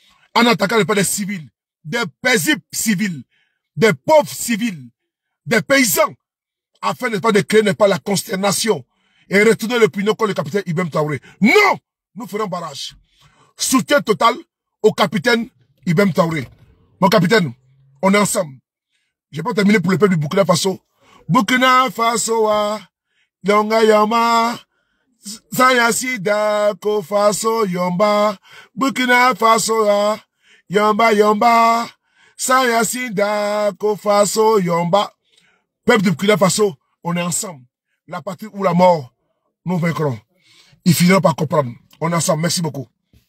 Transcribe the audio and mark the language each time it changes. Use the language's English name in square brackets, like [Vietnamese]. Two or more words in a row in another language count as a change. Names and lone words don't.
[French] en attaquant pas des civils, des paisibles civils, des pauvres civils, des paysans, afin n'est pas de créer n'est pas la consternation et retourner l'opinion contre le capitaine Ibrahim Traoré. Non! Nous ferons barrage. Soutien total au capitaine Ibrahim Traoré. Mon capitaine, on est ensemble. Je vais pas terminer pour le peuple du Burkina Faso. [Mossi] Burkina Faso, Yonga Yama, Sayasida, Ko Faso, Yomba, Burkina Faso, Yomba, Sayasida, Ko Faso, Yomba. [French] Peuple du Burkina Faso, on est ensemble. La patrie ou la mort, nous vaincrons. Ils finiront par comprendre. On est ensemble. Merci beaucoup.